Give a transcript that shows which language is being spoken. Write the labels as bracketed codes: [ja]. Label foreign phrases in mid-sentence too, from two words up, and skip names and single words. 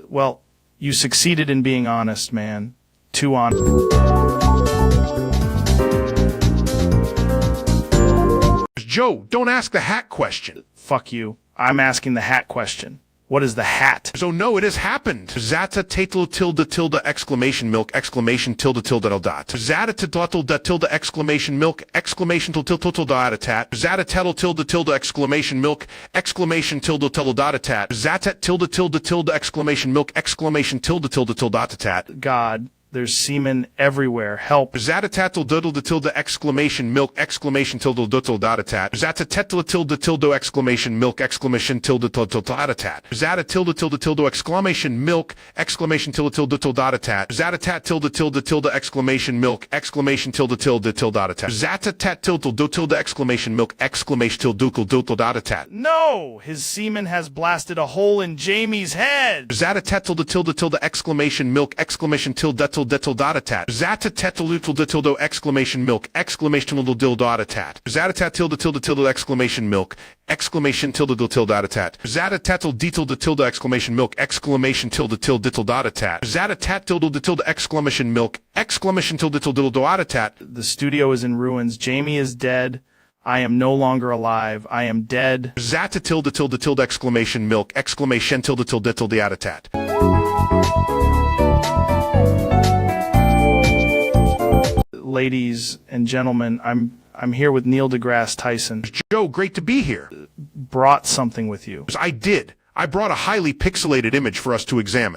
[en] Well, you succeeded in being honest, man. Too honest. Joe, don't ask the hat question. Fuck you. I'm asking the hat question. What is the hat? So no, it has happened. Zata tatel tilde tilde exclamation milk exclamation tilde tilde dot. Zata tilde tilde exclamation milk exclamation tilde tilde dot tat. Zata tettle tilde tilde exclamation milk exclamation tilde tilde dot tat. Zata tilde tilde tilde exclamation milk exclamation tilde tilde tilde dot tat. God. There's semen everywhere. Help. Zatatatl diddle de tilde exclamation milk exclamation tilde duttle datatat. Zatatetla tilde tilde exclamation milk exclamation tilde tilde datatat. Zata tilde tilde tilde exclamation milk exclamation tilde tilde duttle datatat. Zatatat tilde tilde tilde exclamation milk exclamation tilde tilde tilde datatat. Zatatat tilde do tilde exclamation milk exclamation tilde duttle duttle datatat. No! His semen has blasted a hole in Jamie's head. Zatatat tilde tilde exclamation milk exclamation tilde dettel datatat. Zatatetlutel detildo exclamation milk exclamation tilde datatat. Zatatat tilde exclamation milk exclamation tilde datatat. Zatatetel detil tilde exclamation milk exclamation tilde dittel datatat. Zatatat tilde exclamation milk exclamation tilde datatat. The studio is in ruins. Jamie is dead. I am no longer alive. I am dead. Zata tilde exclamation milk exclamation tilde dittel datatat. Ladies and gentlemen, I'm here with Neil deGrasse Tyson. Joe, great to be here. Brought something with you. I did. I brought a highly pixelated image for us to examine.